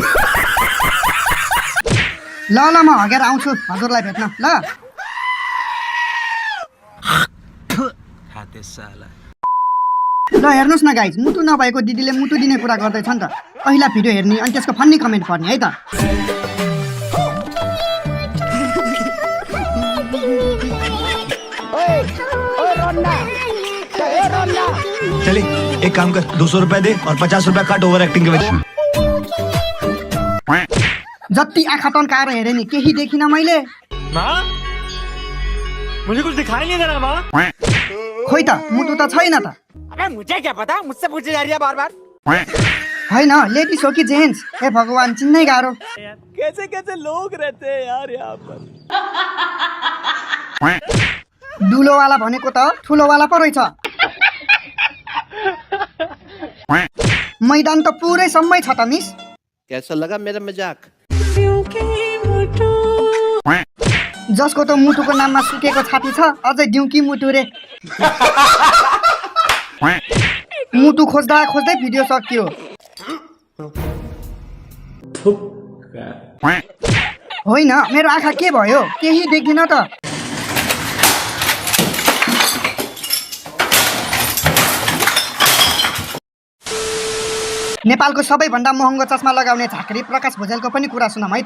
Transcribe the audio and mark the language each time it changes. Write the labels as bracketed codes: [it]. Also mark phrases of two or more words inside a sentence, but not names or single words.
[ne] ल ल म हगेर आउँछु हजुरलाई भेट्न ल ल हेर्नुस् न गाइज मुटु नभएको दिदीले मुटु दिने कुरा गर्दैछ नि त पहिला भिडियो हेर्ने अनि त्यसको [en] funny comment [ne] पढ्ने है त [hi] चले एक काम कर 200 रुपए दे और 50 रुपए काट [en] over acting [hi] के वजह [ne] जति आँखा तन्काएर हेरे नि केही देखिन मैले [hi] माँ मुझे कुछ दिखाई नहीं दे रहा माँ [ne] खोइ त मुटु त छैन त [hi] अबे मुझे क्या पता मुझसे पूछे जा रही है बार बार [ne] हैन लेडिज हो कि जेन्ट्स हे भगवान चिन्नै गाह्रो [hi] कैसे कैसे लोग रहते हैं यार यहाँ पर [ne] दुलोवाला भनेको त ठुलोवाला पो रहेछ मैदान त पुरै सम्मै छ त मिस [hi] कैसा लगा मेरा मजाक [ne] जसको त मुटुको नाममा सुकेको छाती छ अझै ड्युकी मुटु रे मुटु खोज्दा खोज्दै भिडियो सकियो होइन मेरो आँखा के भयो केही देखिन त नेपालको सबैभन्दा महँगो चस्मा लगाउने झाँक्री प्रकाश भुजेलको पनि कुरा सुनौँ है त